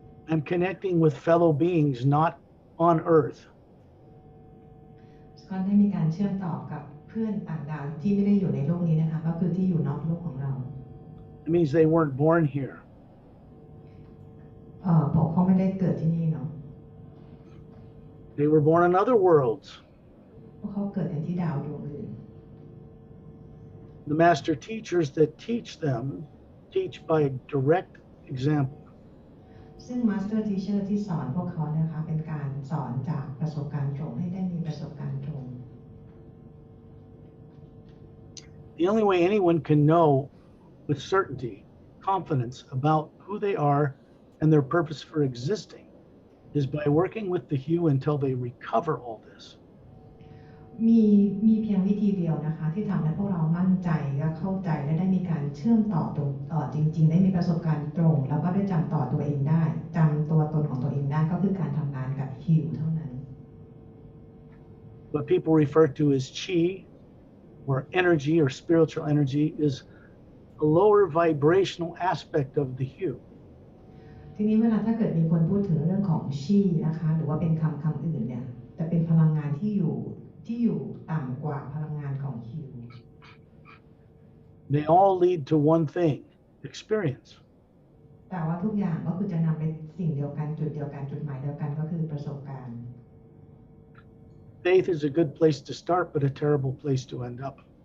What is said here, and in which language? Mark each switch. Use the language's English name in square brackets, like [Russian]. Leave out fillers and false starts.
[English] I'm connecting with fellow beings not on Earth. [Thai] สกอตได้มีการเชื่อมต่อกับเพื่อนต่างดาวที่ไม่ได้อยู่ในโลกนี้นะคะก็คือที่อยู่นอกโลกของเรา [English] It means they weren't born here. [Thai] เพราะเขาไม่ได้เกิดที่นี่เนาะ [English] They were born in other worlds. [Thai] เพราะเขาเกิดในที่ดาวดวงอื่น [English] The master teachers that teach them teach by direct example. [Thai] ซึ่ง Master Teacher ที่สอนพวกเขานะคะเป็นการสอนจากประสบการณ์ตรงให้ได้มีประสบการณ์ตรง [English] The only way anyone can know with certainty, confidence about who they are and their purpose for existing is by working with the Hu until they recover all this. [Thai] มีเพียงวิธีเดียวนะคะที่ทำให้พวกเรามั่นใจและเข้าใจและได้มีการเชื่อมต่อจริงๆได้มีประสบการณ์ตรงแล้วก็ได้จำต่อตัวเองได้จำตัวตนของตัวเองได้ก็คือการทำงานกับฮิวเท่านั้น [English] What people refer to as chi or energy or spiritual energy is a lower vibrational aspect of the Hu. [Thai] ทีนี้เวลาถ้าเกิดมีคนพูดถึงเรื่องของชีนะคะหรือว่าเป็นคำอื่นเนี่ยจะเป็นพลังงานที่อยู่ต่ำกว่าพลังงานของฮิว [English] They all lead to one thing, experience. [Thai] แต่ว่าทุกอย่างก็คือจะนำไปสิ่งเดียวกันจุดเดียวกันจุดหมายเดียวกันก็คือประสบการณ์ [English] Faith is a good place to start, but a terrible place to end up.